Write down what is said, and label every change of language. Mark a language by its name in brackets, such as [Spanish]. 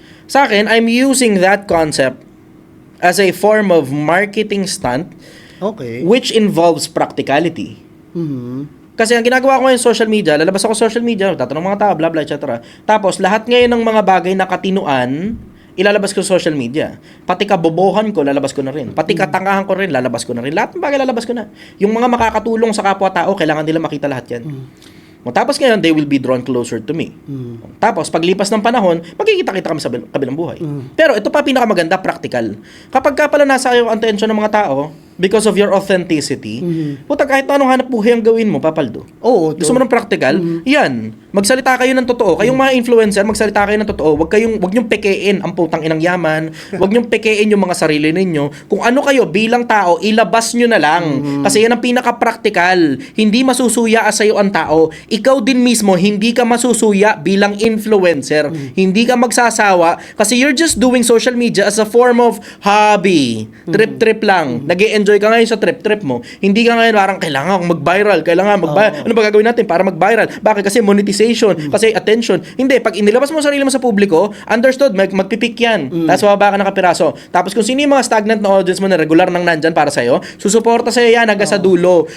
[Filipino] Sa akin, [English] I'm using that concept as a form of marketing stunt Okay. which involves practicality. [Filipino] Kasi ang ginagawa ko ngayon social media, lalabas ako social media, tatanong mga tao, blah blah, etc. Tapos lahat ngayon ng mga bagay na katinuan, ilalabas ko sa social media. Pati kabobohan ko, lalabas ko na rin. Pati katangahan ko rin, lalabas ko na rin. Lahat ng bagay lalabas ko na. Yung mga makakatulong sa kapwa-tao, kailangan nila makita lahat yan. Tapos ngayon, [English] they will be drawn closer to me. [Filipino] Tapos, paglipas ng panahon, magkikita-kita kami sa kabilang buhay. Pero ito pa pinakamaganda, practical. Kapag ka pala nasa yung attention ng mga tao, [English] because of your authenticity, [Filipino] puta kahit na anong hanap buhay ang gawin mo, papaldo. Oo. Gusto mo ng practical? Yan. Magsalita kayo ng totoo. Kayong mga influencer, magsalita kayo ng totoo. Wag niyong pekein ang putang inang yaman. Wag niyong pekein yung mga sarili ninyo. Kung ano kayo bilang tao, ilabas niyo na lang. Kasi yan ang pinaka-practical. Hindi masusuya sa iyo ang tao. Ikaw din mismo, hindi ka masusuya bilang influencer. Hindi ka magsasawa kasi [English] you're just doing social media as a form of hobby. [Filipino] Trip-trip lang. Nag-e-enjoy ka ngayon sa trip-trip mo. Hindi ka ngayon parang kailangan akong mag-viral. Ano ba gagawin natin para mag-viral? Bakit? Kasi monetization. Kasi attention. Hindi. Pag inilabas mo sarili mo sa publiko, understood, magpipik yan. Tapos mababa ka ng kapiraso. Tapos kung sino yung mga stagnant na audience mo na regular nang nandyan para sa'yo, susuporta sa'yo yan hanggang sa dulo.